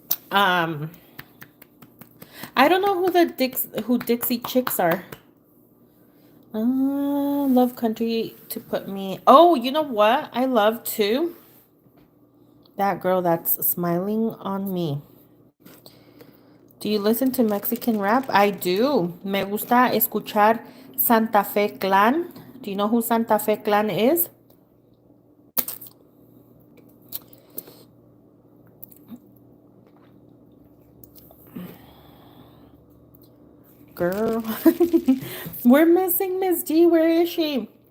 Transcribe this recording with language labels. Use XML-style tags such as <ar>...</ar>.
<en>Um I don't know who Dixie Chicks are. Love country to put me. Oh, you know what? I love too. That girl that's smiling on me. Do you listen to Mexican rap? I do.</en> <es>Me gusta escuchar Santa Fe Clan.</es> <en>Do you know who Santa Fe Clan is? Girl. We're missing Miss D. Where is she?</en>